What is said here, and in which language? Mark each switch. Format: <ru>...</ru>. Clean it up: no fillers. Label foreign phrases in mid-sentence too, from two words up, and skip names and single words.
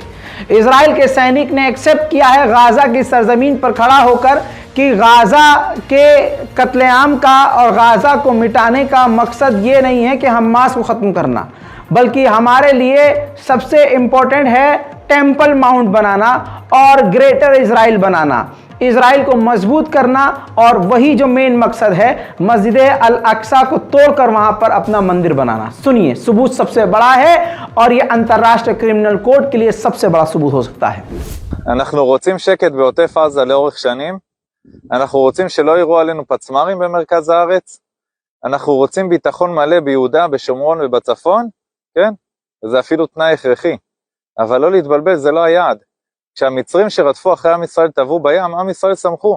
<hi>इजराइल के सैनिक ने एक्सेप्ट किया है गाजा की सरजमीन पर खड़ा होकर कि गाजा के कत्लेआम का और गाजा को मिटाने का मकसद ये नहीं है कि हमास को ख़त्म करना, बल्कि हमारे लिए सबसे इम्पोर्टेंट है टेम्पल माउंट बनाना और ग्रेटर इजराइल बनाना, इजराइल को मजबूत करना, और वही जो मेन मकसद है मस्जिद अल अक्सा को तोड़कर वहां पर अपना मंदिर बनाना। सुनिए, सबूत सबसे बड़ा है और ये अंतर्राष्ट्रीय</hi> <en>criminal court</en> <hi>के लिए सबसे बड़ा सबूत हो सकता है।</hi> <he>אנחנו רוצים שקט בעוטף עזה לאורך שנים, אנחנו רוצים שלא יראו עלינו פצמרים במרכז הארץ, אנחנו רוצים ביטחון מלא ביהודה, בשומרון ובצפון, כן? וזה אפילו תנאי הכרחי. אבל לא להתבלבל, זה לא היעד. כשהמצרים שרדפו אחרי עם ישראל טבעו בים, עם ישראל שמחו.</he>